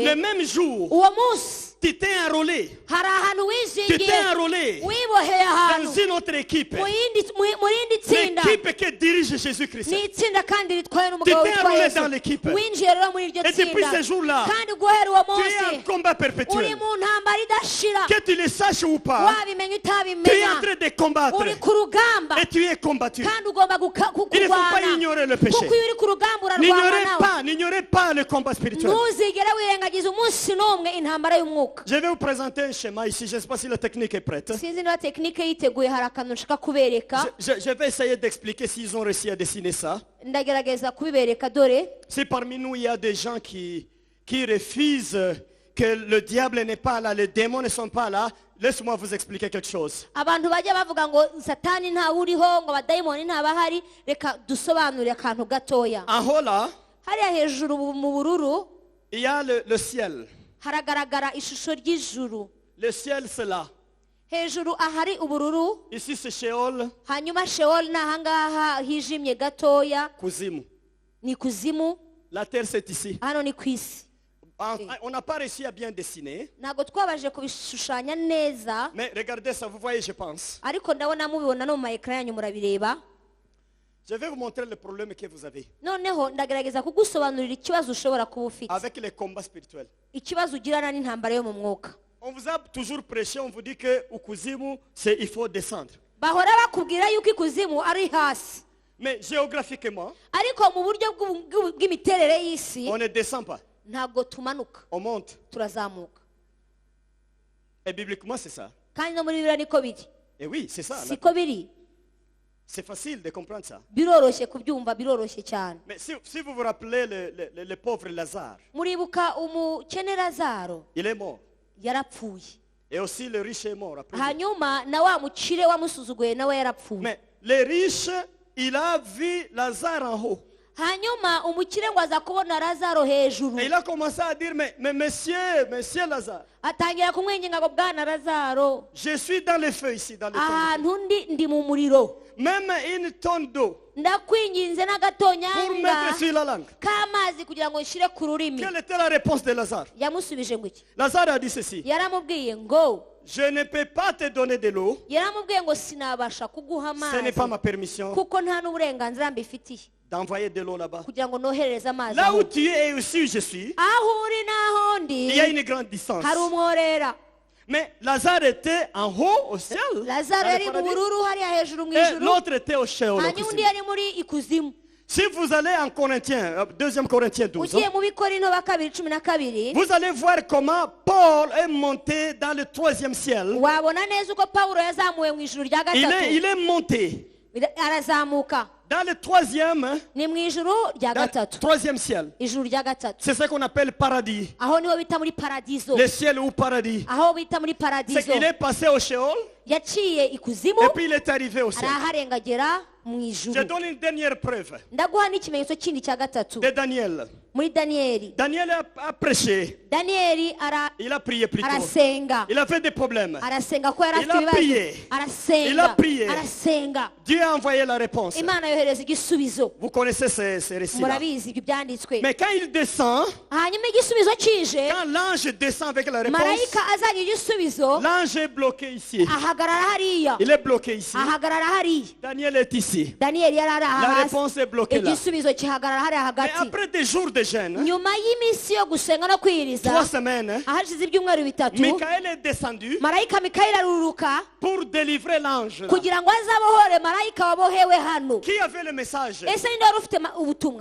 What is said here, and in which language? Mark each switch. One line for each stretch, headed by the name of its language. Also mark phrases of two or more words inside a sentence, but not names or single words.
French: le même jour,
Kinyarwanda: uwo munsi
French: tu t'es enrôlé.
Kinyarwanda: hari ahantu
French: Tu
Kinyarwanda: wizingiye
French: t'es enrôlé
Kinyarwanda: wiboheye ahantu
French: dans une autre équipe.
Kinyarwanda: mu rindi tsinda
French: L'équipe que dirige Jésus-Christ.
Kinyarwanda: ni itsinda kandi ritwaye
French: Tu
Kinyarwanda: n'umugabo
French: t'es
Kinyarwanda: witwa
French: enrôlé
Kinyarwanda: yesu
French: dans l'équipe.
Kinyarwanda: winjiye rero muri iryo
French: Et depuis
Kinyarwanda: tsinda
French: ce jour-là,
Kinyarwanda: kandi guhera uwo
French: tu es en
Kinyarwanda: munsi
French: combat
Kinyarwanda: uri
French: perpétuel.
Kinyarwanda: mu ntambara idashira
French: Que tu le saches ou pas,
Kinyarwanda: wabimenya
French: tu es en
Kinyarwanda: utabimenya
French: train de combattre.
Kinyarwanda: uri ku rugamba
French: Et tu es combattu.
Kinyarwanda: kandi ugomba
French: Il ne faut pas
Kinyarwanda: kurwana
French: ignorer le péché.
Kinyarwanda: kuko iyo uri ku rugamba urarwana nawe
French: N'ignorez pas le combat spirituel.
Kinyarwanda: ntuzigere wirengagiza umunsi n'umwe intambara y'umwuka
French: Je vais vous présenter un schéma ici. Je ne sais pas si la technique est prête.
Kinyarwanda: sinzi niba tekinike yiteguye hari akantu nshaka kubereka
French: Je vais essayer d'expliquer s'ils ont réussi à dessiner ça.
Kinyarwanda: ndagerageza kubibereka dore
French: Si parmi nous il y a des gens qui refusent que le diable n'est pas là, les démons ne sont pas là, laisse-moi vous expliquer quelque chose.
Kinyarwanda: abantu bajya bavuga ngo satani ntawe uriho ngo abadayimoni ntabahari reka dusobanurire akantu gatoya
French: En haut là,
Kinyarwanda: hariya hejuru mu bururu
French: il y a le ciel.
Kinyarwanda: haragaragara ishusho ry'ijuru
French: Le ciel c'est là.
Kinyarwanda: hejuru ahari ubururu
French: Ici c'est Sheol,
Kinyarwanda: hanyuma shewoli ni ahangaha hijimye gatoya Kuzimu. ni kuzimu
French: La terre c'est ici.
Kinyarwanda: hano ni ku isi
French: On n'a pas réussi à bien dessiner.
Kinyarwanda: ntabwo twabashije kubishushanya neza
French: Mais regardez ça, vous voyez je pense.
Kinyarwanda: ariko ndabona mubibona no mu mayekara yanyu murabireba
French: Je vais vous montrer le problème que vous avez
Kinyarwanda: noneho ndagerageza kugusobanurira ikibazo ushobora kuba ufite
French: avec les combats spirituels.
Kinyarwanda: ikibazo ugirana n'intambara yo mu mwuka
French: On vous a toujours prêché, on vous dit que au Kuzimu, il faut descendre.
Kinyarwanda: bahora bakubwira yuko ikuzimu ari hasi
French: Mais géographiquement,
Kinyarwanda: ariko mu buryo bw'imiterere y'isi
French: on ne descend pas,
Kinyarwanda: ntabwo tumanuka
French: on monte.
Kinyarwanda: turazamuka
French: Et bibliquement, c'est ça.
Kinyarwanda: kandi no muri bibiliya niko biri
French: Et oui, c'est ça.
Kinyarwanda: siko biri
French: C'est facile de comprendre ça.
Kinyarwanda: biroroshye kubyumva biroroshye cyane
French: Mais si vous vous rappelez le pauvre Lazare,
Kinyarwanda: muribuka umukene lazaro
French: il est mort.
Kinyarwanda: yarapfuye
French: Et aussi le riche est mort. Après lui.
Kinyarwanda: hanyuma na wa mukire wamusuzuguye nawe yarapfuye
French: Mais le riche, il a vu Lazare en haut.
Kinyarwanda: hanyuma umukire ngo aza kubona lazaro hejuru
French: Et il a commencé à dire, mais monsieur Lazare,
Kinyarwanda: atangira kumwinginga ngo bwana lazaro
French: je suis dans le feu ici, dans le feu.
Kinyarwanda: ahantu ndi mu muriro
French: Même une tonne d'eau
Kinyarwanda: ndakwinginze
French: pour
Kinyarwanda: n'agatonyanga
French: mettre sur la langue.
Kinyarwanda: k'amazi kugira ngo nshyire ku rurimi
French: Quelle était la réponse de Lazare?
Kinyarwanda: yamusubije ngo iki
French: Lazare a dit ceci.
Kinyarwanda: yaramubwiye ngo
French: Je ne peux pas te donner de l'eau.
Kinyarwanda: yaramubwiye ngo sinabasha kuguha
French: Ce n'est pas
Kinyarwanda: amazi
French: ma permission
Kinyarwanda: kuko nta n'uburenganzira mbifitiye
French: d'envoyer de l'eau là-bas.
Kinyarwanda: kugira ngo noherereze amazi
French: Là
Kinyarwanda: aho
French: où tu es et aussi où je suis,
Kinyarwanda: aho uri n'aho ndi
French: il y a une grande distance.
Kinyarwanda: hari umworera
French: Mais Lazare était en haut au ciel. lazaro dans le
Kinyarwanda: yari mu
French: paradis.
Kinyarwanda: bururu hariya hejuru mu
French: Et
Kinyarwanda: ijuru
French: l'autre était au Sheol. au
Kinyarwanda: hanyuma undi kuzimu. yari muri ikuzimu
French: Si vous allez en Corinthiens, 2 Corinthiens 12,
Kinyarwanda: ugiye mu bikorino ba kabiri 12
French: vous allez voir comment Paul est monté dans le 3e ciel.
Kinyarwanda: wabona neza uko pawulo yazamuwe mu ijuru rya
French: Il
Kinyarwanda: gatatu
French: est monté
Kinyarwanda: arazamuka
French: dans le 3e,
Kinyarwanda: ni mu ijuru rya
French: dans le
Kinyarwanda: gatatu
French: 3e ciel.
Kinyarwanda: ijuru rya gatatu
French: C'est ce qu'on appelle paradis.
Kinyarwanda: aho niho bita muri paradizo
French: Le ciel ou paradis.
Kinyarwanda: aho bita muri
French: C'est
Kinyarwanda: paradizo
French: qu'il est passé au Sheol
Kinyarwanda: yaciye ikuzimu
French: et puis il est arrivé au ciel.
Kinyarwanda: araharengagera mu
French: Je
Kinyarwanda: ijuru
French: donne une dernière preuve
Kinyarwanda: ndaguha n'ikimenyetso kindi cya gatatu
French: de Daniel.
Kinyarwanda: muri daniyeli
French: Daniel a prêché. daniyeli Il a prié plutôt.
Kinyarwanda: arasenga
French: Il avait des problèmes.
Kinyarwanda: arasenga ko yari
French: Il
Kinyarwanda: afite
French: a
Kinyarwanda: ibibazo
French: prié. Il a
Kinyarwanda: arasenga
French: prié.
Kinyarwanda: arasenga
French: Dieu a envoyé la réponse.
Kinyarwanda: imana yohereza igisubizo
French: Vous connaissez ces récits-là.
Kinyarwanda: murabizi ibyo byanditswe
French: Mais quand il descend,
Kinyarwanda: hanyuma igisubizo kije
French: quand l'ange descend avec la réponse,
Kinyarwanda: marayika azanye igisubizo
French: l'ange est bloqué ici.
Kinyarwanda: ahagarara hariya
French: Il est bloqué ici.
Kinyarwanda: ahagarara hariya
French: Daniel est ici.
Kinyarwanda: daniyeli yari ari aha
French: La
Kinyarwanda: hasi
French: réponse est bloquée là.
Kinyarwanda: igisubizo kihagarara hariya
French: Mais
Kinyarwanda: hagati
French: après des jours de jeûne,
Kinyarwanda: nyuma y'iminsi yo gusenga no kwiyiriza
French: 3 semaines,
Kinyarwanda: ahashize ibyumweru bitatu
French: Michael est descendu
Kinyarwanda: marayika mikayeli arururuka
French: pour délivrer l'ange. là.
Kinyarwanda: kugira ngo azabohore marayika wabohewe hano
French: Qui avait le message?
Kinyarwanda: ese ninde wari ufite ubutumwa